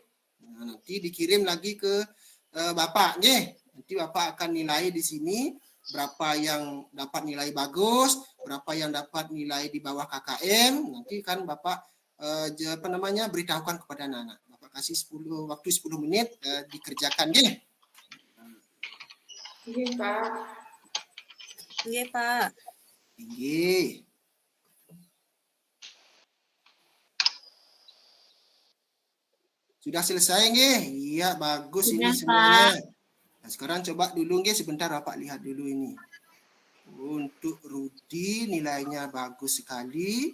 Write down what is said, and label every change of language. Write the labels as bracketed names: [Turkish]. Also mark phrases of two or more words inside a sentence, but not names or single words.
[Indonesian] Nah, nanti dikirim lagi ke Bapak, nggih. Nanti Bapak akan nilai di sini berapa yang dapat nilai bagus, berapa yang dapat nilai di bawah KKM. Nanti kan Bapak beritahukan kepada anak-anak. Bapak kasih waktu 10 menit dikerjakan, nggih. Nggih, Pak. Nggih, Pak. Nggih. Sudah selesai, nggih? Iya, bagus ini semuanya. Nah, sekarang coba dulu, nggih, sebentar Bapak lihat dulu ini. Untuk Rudi nilainya bagus sekali.